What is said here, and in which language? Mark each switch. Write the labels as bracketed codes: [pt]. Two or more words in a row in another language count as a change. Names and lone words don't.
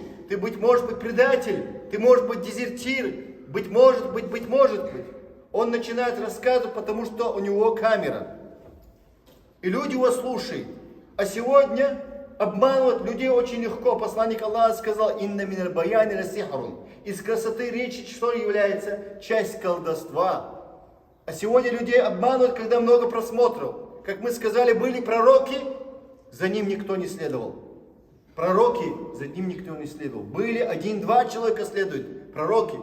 [ru] Ты, быть может, предатель. Ты, может быть, дезертир. Быть может. Он начинает рассказывать, потому что у него камера. И люди его слушают. А сегодня обманывать людей очень легко. Посланник Аллаха сказал: [ar] «إن من البيان لسحرا». [ru] Из красоты речи что является? Часть колдовства. А сегодня людей обманывают, когда много просмотров. Как мы сказали, были пророки, за ним никто не следовал. Пророки, за ним никто не следовал. Были 1-2 человека следуют. Пророки.